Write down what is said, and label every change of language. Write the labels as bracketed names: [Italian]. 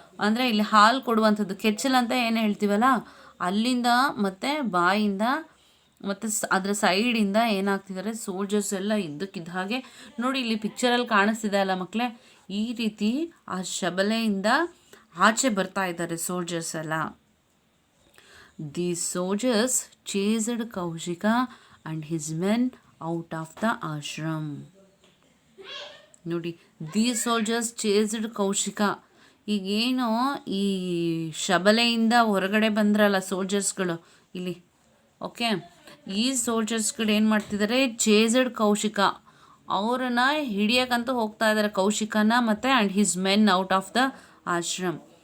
[Kannada] ಅಂದರೆ ಇಲ್ಲಿ ಹಾಲು ಕೊಡುವಂಥದ್ದು, ಕೆಚ್ಚಲ್ ಅಂತ ಏನು ಹೇಳ್ತೀವಲ್ಲ ಅಲ್ಲಿಂದ ಮತ್ತು ಬಾಯಿಂದ ಮತ್ತು ಅದರ ಸೈಡಿಂದ ಏನಾಗ್ತಿದ್ದಾರೆ, ಸೋಲ್ಜರ್ಸ್ ಎಲ್ಲ ಇದ್ದಕ್ಕಿದ್ದ ಹಾಗೆ ನೋಡಿ, ಇಲ್ಲಿ ಪಿಕ್ಚರಲ್ಲಿ ಕಾಣಿಸ್ತಿದೆ ಅಲ್ಲ ಮಕ್ಕಳೇ, ಈ ರೀತಿ ಆ ಶಬಲೆಯಿಂದ ಆಚೆ ಬರ್ತಾ ಇದ್ದಾರೆ ಸೋಲ್ಜರ್ಸ್ ಎಲ್ಲ. [English] These soldiers chased Kaushika and his men out of the ashram. ನೋಡಿ, the soldiers chased Kaushika. [Kannada] ಈಗೇನು ಈ ಶಬಲೆಯಿಂದ ಹೊರಗಡೆ ಬಂದ್ರಲ್ಲ ಸೋಲ್ಜರ್ಸ್ಗಳು ಇಲ್ಲಿ, ಓಕೆ, ಈ ಸೋಲ್ಜರ್ಸ್ಗಳು ಏನು ಮಾಡ್ತಿದ್ದಾರೆ, [English] chased Kaushika, [Kannada] ಅವರನ್ನ ಹಿಡಿಯೋಕ್ಕಂತೂ ಹೋಗ್ತಾ ಇದ್ದಾರೆ ಕೌಶಿಕನ ಮತ್ತು [English] And his men out of the ashram.